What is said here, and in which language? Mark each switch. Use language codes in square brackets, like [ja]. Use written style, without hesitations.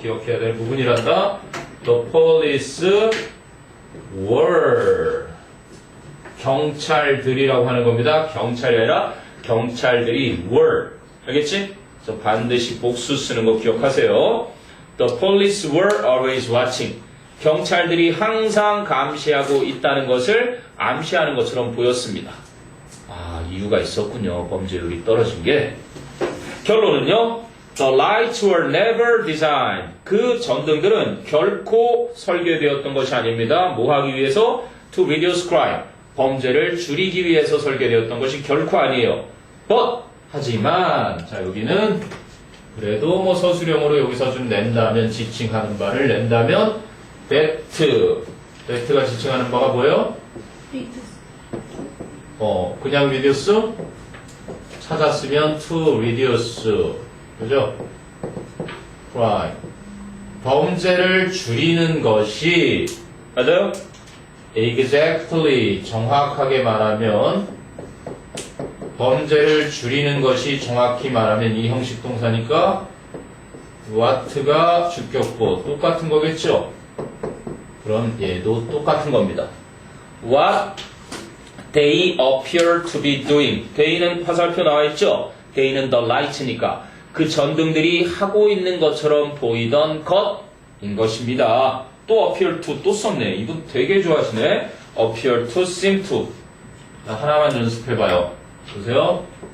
[ko] 기억해야 될 부분이란다. [en] The police were. [ko] 경찰들이라고 하는 겁니다. 경찰이 아니라 경찰들이 were. 알겠지? 그래서 반드시 복수 쓰는 거 기억하세요. [en] The police were always watching. [ko] 경찰들이 항상 감시하고 있다는 것을 암시하는 것처럼 보였습니다. 이유가 있었군요. 범죄율이 떨어진 게. 결론은요. [en] The lights were never designed. [ko] 그 전등들은 결코 설계되었던 것이 아닙니다. 뭐 하기 위해서? [en] To reduce crime. [ko] 범죄를 줄이기 위해서 설계되었던 것이 결코 아니에요. But 하지만 자 여기는 그래도 뭐 서술형으로 여기서 좀 낸다면 지칭하는 바를 낸다면 that가 지칭하는 바가 뭐예요? 그냥 reduce? 찾았으면 [en] to reduce. [ko] 그죠? crime. 범죄를 줄이는 것이, 맞아요? [en] exactly. [ko] 정확하게 말하면, 범죄를 줄이는 것이 정확히 말하면 이 형식 동사니까, what가 주격보. 똑같은 거겠죠? 그럼 얘도 똑같은 겁니다. [en] What they appear to be doing. [ko] they는 화살표 나와있죠? they는 the light니까 그 전등들이 하고 있는 것처럼 보이던 것인 것입니다. 또 appear to 또 썼네. 이분 되게 좋아하시네. appear to, seem to. 하나만 연습해봐요. 보세요.